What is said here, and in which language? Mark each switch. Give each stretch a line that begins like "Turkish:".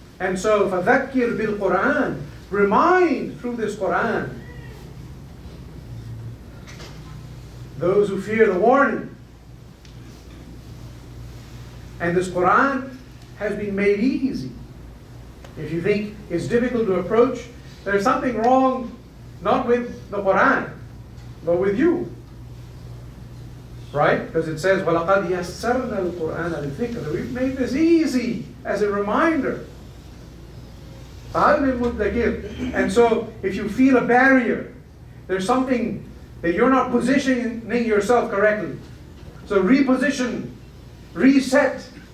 English: And so,
Arabic: فَذَكِّرْ بِالْقُرْآنِ.
English: Remind through this Quran those who fear the warning. And this Quran has been made easy. If you think it's difficult to approach, there's something wrong, not with the Quran, but with you. Right? Because it says,
Arabic: وَلَقَدْ يَسَّرْنَا الْقُرْآنَ لِلذِّكْرِ.
English: We've made this easy as a reminder. And so, if you feel a barrier, there's something that you're not positioning yourself correctly. So reposition, reset.